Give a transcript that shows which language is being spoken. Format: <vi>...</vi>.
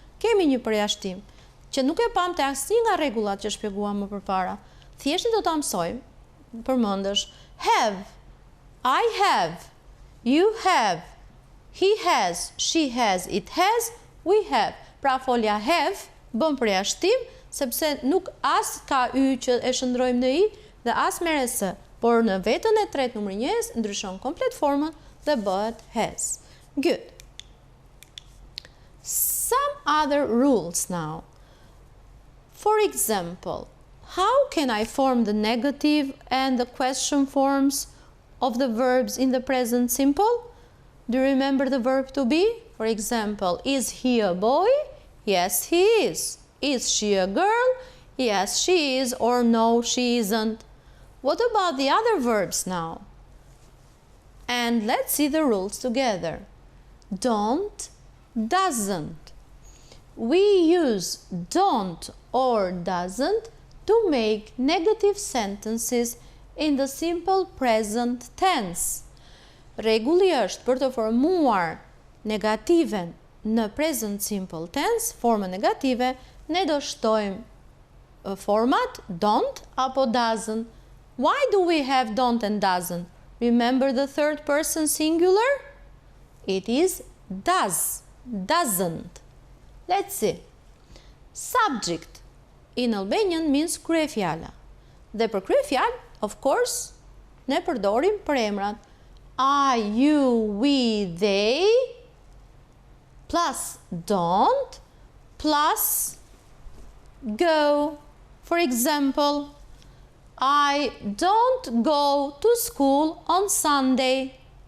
<sq>Kemi një përjashtim që nuk e pam të asnjë nga rregullat që shpjeguam më përpara. Thjesht do ta mësojmë.</sq> <en>Përmendesh have, I have, you have, he has, she has, it has, we have.</en> <sq>Pra folja have bën përjashtim sepse nuk as ka y që e shndrojmë në i dhe as me rs, por në vetën e tretë numri 1 ndryshon komplet formën dhe bëhet has.</sq> <en>Good. Some other rules now. For example, how can I form the negative and the question forms of the verbs in the present simple? Do you remember the verb to be? For example, is he a boy? Yes, he is. Is she a girl? Yes, she is, or no, she isn't. What about the other verbs now? And let's see the rules together. Don't, doesn't. We use don't or doesn't to make negative sentences in the simple present tense.</en> <sq>Rregulli është për të formuar negativen në present simple tense, formën negative, ne do shtojmë format don't apo doesn't.</sq> <en>Why do we have don't and doesn't? Remember the third person singular? It is does, doesn't. Let's see. Subject in Albanian means kryefjala.</en> <sq>Dhe për kryefjalë,</sq> <en>of course,</en> <sq>ne përdorim për emrat.</sq> <en>I, you, we, they, plus don't, plus go. For example, I don't go to school on Sunday.</en>